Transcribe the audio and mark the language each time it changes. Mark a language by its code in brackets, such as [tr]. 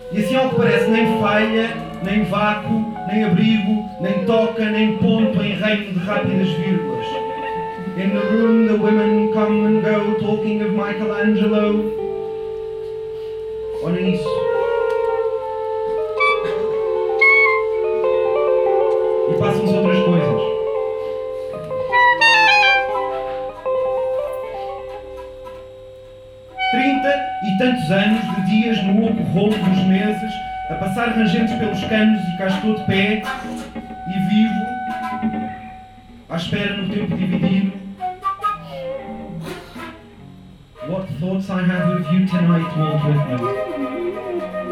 [pt] não parece nem falha, nem vácuo, nem abrigo, nem toca, nem ponto em reino de rápidas vírgulas. [en] In the room the women come and go, talking of Michelangelo. [pt] Olhem isso. E passam-se outras coisas. Trinta e tantos anos de dias no oco rolo dos meses, a passar rangentes pelos canos e cá estou de pé e vivo, à espera no tempo dividido. [en] What thoughts I have of you tonight won't with me.